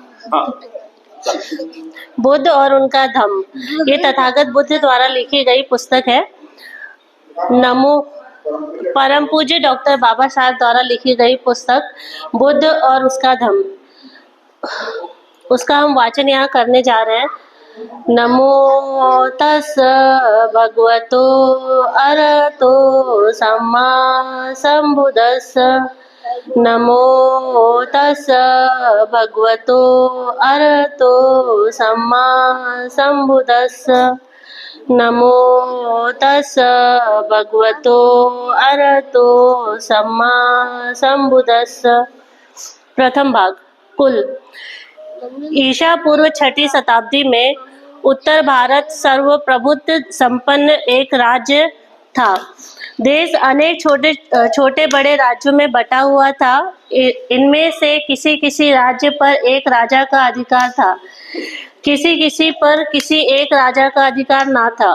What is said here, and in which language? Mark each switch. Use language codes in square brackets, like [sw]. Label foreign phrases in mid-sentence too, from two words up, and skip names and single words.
[hi] बुद्ध और उनका धम्म, ये तथागत बुद्ध द्वारा लिखी गई पुस्तक है। नमो परम पूज्य डॉक्टर बाबा साहब द्वारा लिखी गई पुस्तक बुद्ध और उसका धम्म, उसका हम वाचन यहाँ करने जा रहे हैं। [pi] नमो तस् भगवतो अरहतो सम्मा संबुद्दस्स। नमो तस् भगवतो अरहतो सम्मा संबुद्दस्स। नमो तस् भगवतो अरहतो सम्मा संबुद्दस्स। [hi] प्रथम भाग। कुल ईसा पूर्व 6वीं शताब्दी में उत्तर भारत सर्वप्रभुत्व संपन्न एक राज्य था। देश अनेक छोटे छोटे बड़े राज्यों में बटा हुआ था। इनमें से किसी किसी राज्य पर एक राजा का अधिकार था, किसी किसी पर किसी एक राजा का अधिकार ना था।